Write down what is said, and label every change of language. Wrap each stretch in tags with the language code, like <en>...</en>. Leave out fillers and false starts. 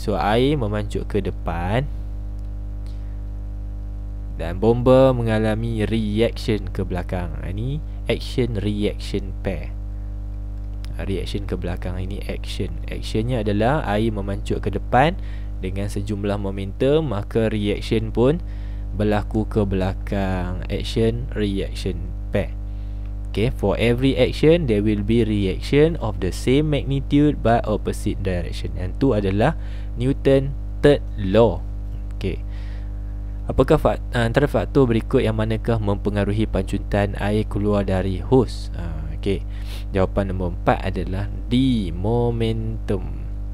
<ms>So air memancuk ke depan dan bomba mengalami reaction ke belakang. Ini action reaction pair. Reaction ke belakang ini action. Actionnya adalah air memancuk ke depan dengan sejumlah momentum, maka reaction pun berlaku ke belakang. Action reaction pair.</ms> <en>Okay, for every action there will be reaction of the same magnitude but opposite direction.</en> <ms>Yang tu adalah Newton third law. Okay, apakah antara faktor berikut yang manakah mempengaruhi pancutan air keluar dari hos? Okay, jawapan nombor 4 adalah D, momentum.</ms>